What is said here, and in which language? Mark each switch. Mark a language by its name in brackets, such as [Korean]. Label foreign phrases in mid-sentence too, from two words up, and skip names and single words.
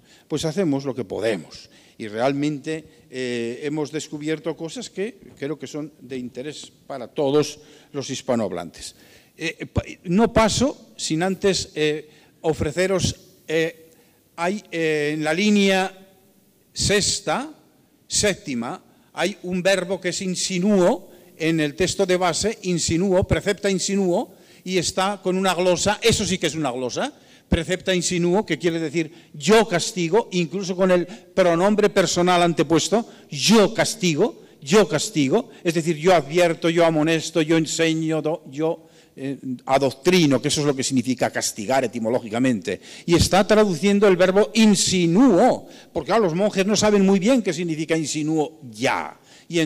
[Spanish] Pues hacemos lo que podemos y realmente hemos descubierto cosas que creo que son de interés para todos los hispanohablantes. No paso sin antes ofreceros, hay en la línea séptima, hay un verbo que es insinuo en el texto de base, [Latin] insinuo, precepta insinuo, [Spanish] y está con una glosa, eso sí que es una glosa, [Latin] precepta insinuo, [Spanish] que quiere decir yo castigo, incluso con el pronombre personal antepuesto, yo castigo, es decir, yo advierto, yo amonesto, yo enseño, yo adoctrino, que eso es lo que significa castigar etimológicamente, y está traduciendo el verbo insinuo, porque claro, los monjes no saben muy bien qué significa insinuo ya, y